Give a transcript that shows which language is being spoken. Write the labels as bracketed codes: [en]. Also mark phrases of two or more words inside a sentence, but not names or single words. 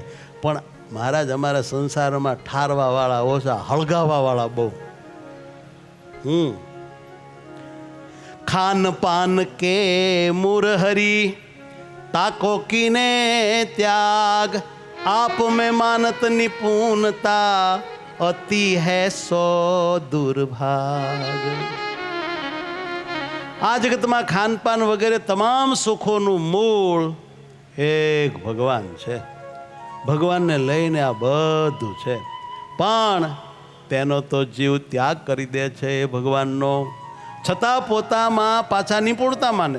[gu] પણ મહારાજ અમારા સંસારમાં ઠારવાવાળા ઓછા, હળગાવાવાળા બહુ. [hi] खान पान के मुरहरी ताको कीने त्याग, आप में मानत निपुणता अति है सो दुर्भाग. [gu] આ જગતમાં ખાનપાન વગેરે તમામ સુખોનું મૂળ એક ભગવાન છે. ભગવાનને લઈને આ બધું છે, પણ તેનો તો જીવ ત્યાગ કરી દે છે એ ભગવાનનો, છતાં પોતામાં પાછા નિપુણતા માને.